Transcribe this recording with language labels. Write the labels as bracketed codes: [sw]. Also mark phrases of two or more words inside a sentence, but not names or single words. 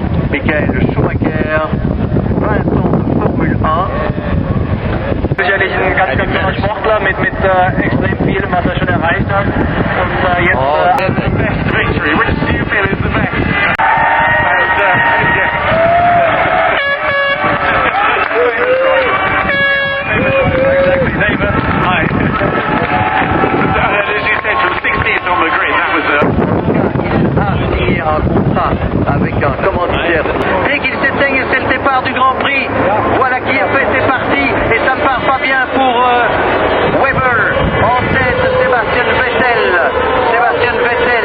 [fr] Michael Schumacher, 20 ans de Formule 1. [de] Sicherlich ein ganz toller Sportler mit extrem vielem, was er schon erreicht hat. Und jetzt [en] the best victory. Which do you feel is the best? Exactly, David. Hi. As you said, from 16th on the grid, that was [fr] Il a signé un contrat avec un commanditaire. Dès qu'il s'éteigne, c'est le départ du Grand Prix. Voilà qui est fait, c'est parti. Et ça ne part pas bien pour Weber. En tête, Sébastien Vettel.